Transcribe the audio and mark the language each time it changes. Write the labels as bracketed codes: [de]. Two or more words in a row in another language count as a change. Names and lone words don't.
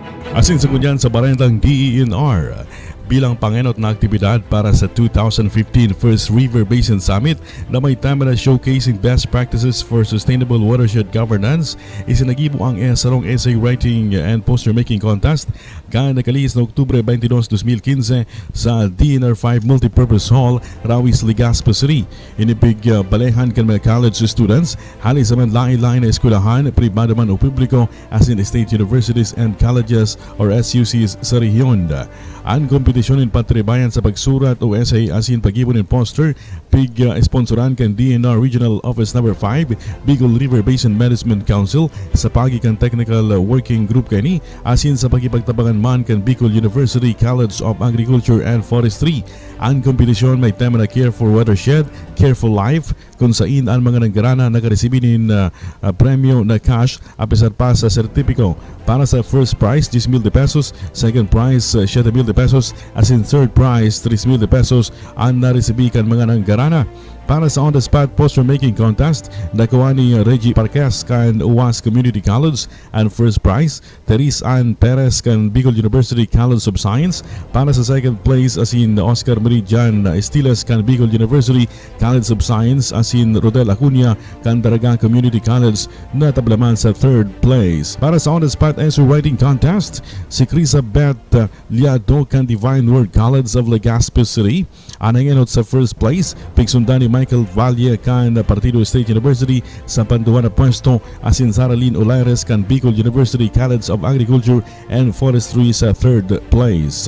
[bik] Asin sa kunyan sa barentang DENR bilang pangenot na aktibidad para sa 2015 First River Basin Summit na may tema na [en] showcasing best practices for sustainable watershed governance, [bik] isinagibo ang sarong [en] essay writing and poster making contest [bik] kan nakalihis na Oktubre 22, 2015 sa DENR 5 Multipurpose Hall, Rawis, Legazpi City. Inipig balehan kan mga [en] college students, [bik] hali sa man lain-lain na eskulahan, pribado man o publiko as in [en] state universities and colleges or SUCs [bik] sa rehiyon. Ang kompetisyon patribayan sa pagsurat o essay asin pag-ibon ng poster sponsoran kan DENR Regional Office No. 5 Bicol River Basin Management Council sa pagikan [en] technical working group [bik] kani asin sa pagipagtabangan man kan Bicol University College of Agriculture and Forestry. Ang kompetisyon may tema na Care for Watershed, Care for Life, kung saan ang mga naggarana nakaresibinin premyo na cash apisar pa sa sertipiko. Para sa [en] first prize [bik] 10,000 pesos, [en] second prize [bik] 7,000 pesos, asin [en] third prize [bik] 3,000 pesos ang naresibikan mga nanggarana. Para sa [en] on-the-spot poster making contest, [bik] nakuha ni Reggie Parques kan UAS Community College and [en] first prize, [bik] Teres Ann Perez kan Bicol University College of Science. Para sa [en] second place, [bik] asin Oscar Meridian Estiles kan Bicol University College of Science, asin Rodel Acuña kan Daragang Community College na tablaman sa [en] third place. [bik] Para sa [en] on-the-spot essay writing contest, [bik] si Crisa Beth Liado kan Divine Word College of Legazpi City anangenot sa [en] first place, [bik] pigsundan ni Michael Valle kan Partido State University sa panduan na pwesto, asin Sara Lynn Olaires kan Bicol University College of Agriculture and Forestry sa [en] third place.